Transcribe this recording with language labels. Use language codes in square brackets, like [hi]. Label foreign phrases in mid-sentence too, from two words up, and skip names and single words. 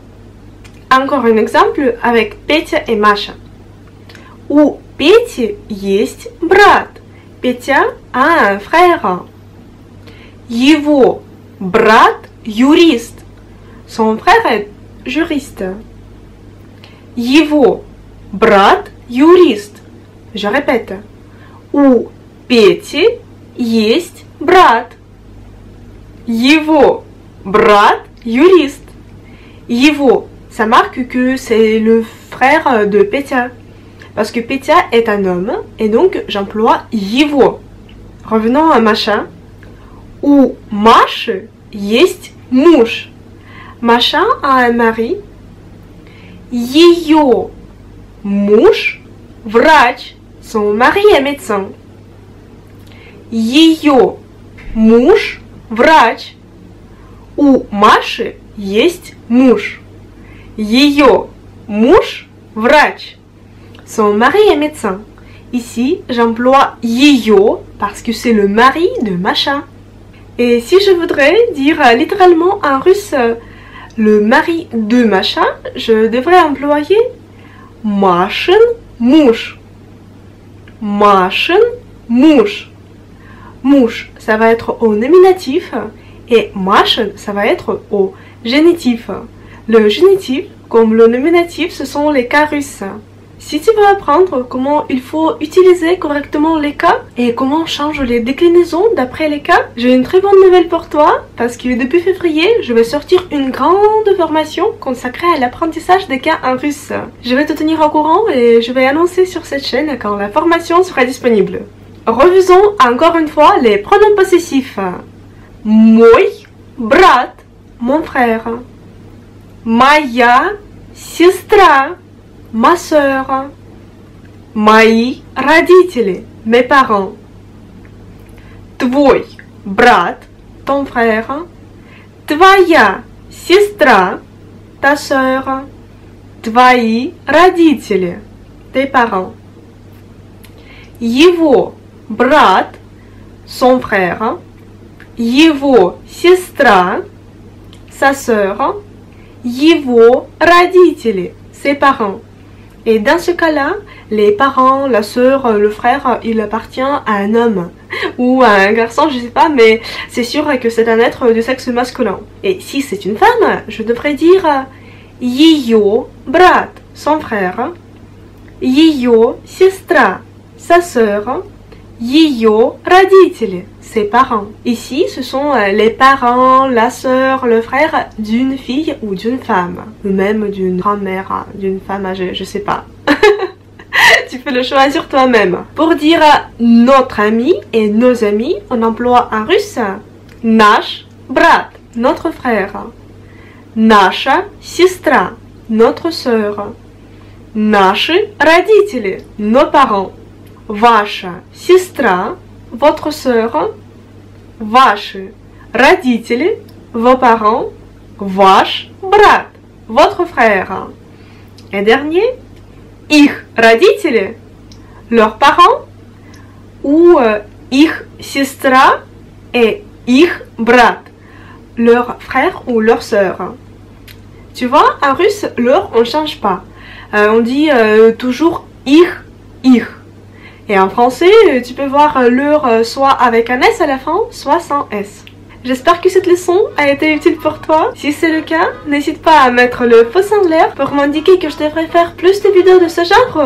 [fr] Encore un exemple avec Петя et Маша. [ru] У Пети есть брат. [fr] Петя a un frère. [ru] Его брат юрист. [fr] Son frère est juriste. [ru] Его брат юрист. [fr] Je répète. [ru] У Пети есть брат. Его брат юрист. [fr] Его, ça marque que c'est le frère de Petya. Parce que Petya est un homme et donc j'emploie его. Revenons à [ru] Маша. У Маши есть муж. [fr] Маша a un mari. [ru] Ее муж врач. [fr] Son mari est médecin. [ru] Ее муж врач. У Маши есть муж. Ее муж врач. [fr] Son mari est médecin. Ici, j'emploie ее parce que c'est le mari de Macha. Et si je voudrais dire littéralement en russe le mari de Macha, je devrais employer [ru] Машин муж. Машин муж. [fr] Mouche, ça va être au nominatif et Машин, ça va être au génitif. Le génitif, comme le nominatif, ce sont les cas russes. Si tu veux apprendre comment il faut utiliser correctement les cas et comment on change les déclinaisons d'après les cas, j'ai une très bonne nouvelle pour toi parce que depuis février, je vais sortir une grande formation consacrée à l'apprentissage des cas en russe. Je vais te tenir au courant et je vais annoncer sur cette chaîne quand la formation sera disponible. Revisons encore une fois les pronoms possessifs. [ru] Мой брат, [fr] mon frère. [ru] Моя сестра, [fr] ma sœur. [ru] Мои родители, [fr] mes parents. [ru] Твой брат, [fr] ton frère. [ru] Твоя сестра, [fr] ta sœur. [ru] Твои родители, [fr] tes parents. [ru] Его брат, [fr] son frère. [ru] Его сестра, [fr] sa sœur. [ru] Его родители, [fr] ses parents. Et dans ce cas-là, les parents, la sœur, le frère, il appartient à un homme ou à un garçon, je sais pas, mais c'est sûr que c'est un être de sexe masculin. Et si c'est une femme, je devrais dire [ru] ее брат, [fr] son frère. [ru] Ее сестра, [fr] sa sœur. [ru] Ее родители, [fr] ses parents. Ici, ce sont les parents, la sœur, le frère d'une fille ou d'une femme. Ou même d'une grand-mère, d'une femme âgée, je sais pas. Tu peux le choisir toi-même. Pour dire notre ami et nos amis, on emploie en russe [ru] наш брат, [fr] notre frère. [ru] Наша сестра, [fr] notre sœur. [ru] Наши родители, [fr] nos parents. [ru] Ваша сестра, [fr] votre sœur. [ru] Ваши родители, [fr] vos parents. [ru] Ваш брат, [fr] votre frère. Et dernier, [ru] их родители, [fr] leurs parents. Ou [ru] их сестра [fr] et [ru] их брат, [fr] leur frère ou leur sœur. Tu vois, en russe, leur, on ne change pas. On dit toujours их. Et en français, tu peux voir leur soit avec un S à la fin, soit sans S. J'espère que cette leçon a été utile pour toi. Si c'est le cas, n'hésite pas à mettre le pouce en l'air pour m'indiquer que je devrais faire plus de vidéos de ce genre.